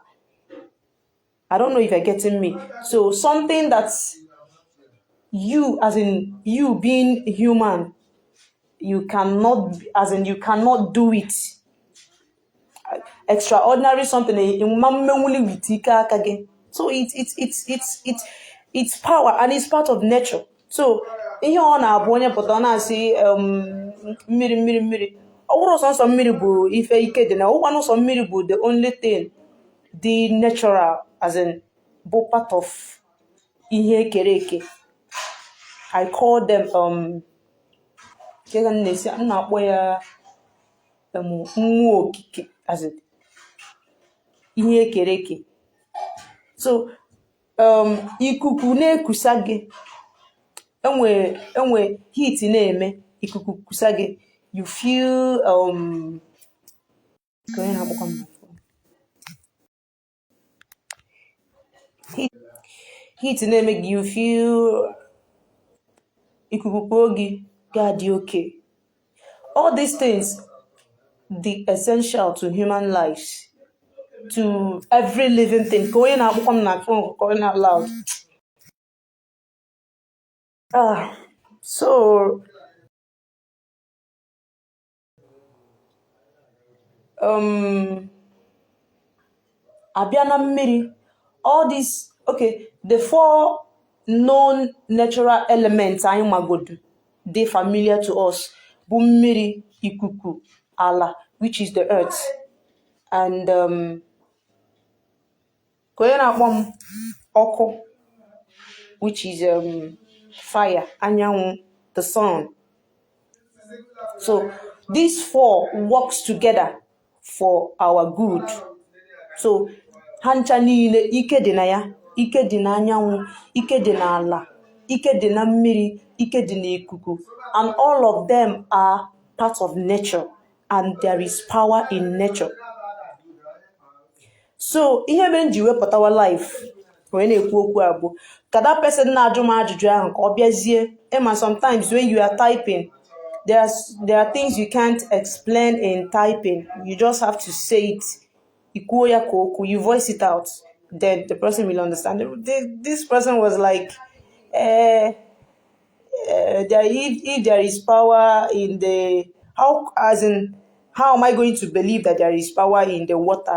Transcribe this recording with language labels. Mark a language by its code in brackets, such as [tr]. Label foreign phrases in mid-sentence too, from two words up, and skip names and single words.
[en] I don't know if you're getting me. So something that's you, as in you being human, you cannot do it. Extraordinary something. So it's power, and it's part of nature. [ig] So ihe ọ na-abụ onye pụta ọ na-asị mmiri ọwụrụ sọnsọ mmiri bụ ife ike dị na ụkwanụ sọ mmiri bụ [en] the only thing the natural, [ig] as in bụ [en] part of [ig] ihe ekere eke. [en] I call them [ig] na-akpọ ya mmụọ okike, as in ihe ekere eke. So ikuku na-ekusa gị, enwe heat na-eme, ikuku kusa gị, [en] you feel heat [ig] na-eme gị, [en] you feel [ig] ikuku kwuo gị ga-adị okay. [en] All these things, the essential to human lives, to every living thing. Going out loud. So Abiana mmiri, all these, okay, the 4 known natural elements anyị magodu, they familiar to us. [ig] Bụ mmiri, ikuku, ala, [en] which is the earth, [ig] and ọkụ, [en] which is fire, anyanwụ, the sun. So these 4 works together for our good. [ig] So hancha niile, ike dị na ya, ike dị na anyanwụ, ike dị na ala, ike dị na mmiri, ike dị na ikuku, [en] and all of them are part of nature, and there is power in nature. [ig] So ihe mere nji wepụtawa life when na-ekwu okwu abụ ka [en] that person [ig] na-ajụ m ajụjụ ahụ ka ọ bịazie. [en] Emma, sometimes when you are typing, there are things you can't explain in typing. You just have to say it. You voice it out, then the person will understand. This person was like, if there is power in the how am I going to believe that there is power in the water?